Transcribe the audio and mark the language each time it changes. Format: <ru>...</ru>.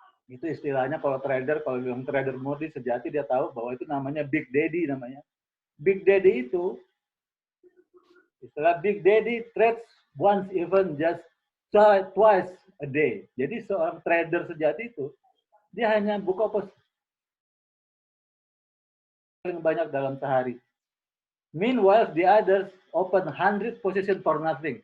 <id>Itu istilahnya kalau yang trader murni sejati, dia tahu bahwa itu namanya Big Daddy namanya.</id> <en>Big Daddy</en> <id>itu, istilah</id> <en>Big Daddy trades once, even just twice a day.</en> <id>Jadi seorang trader sejati itu, dia hanya buka paling banyak dalam sehari.</id> <en>Meanwhile, the others open 100 position for nothing.</en>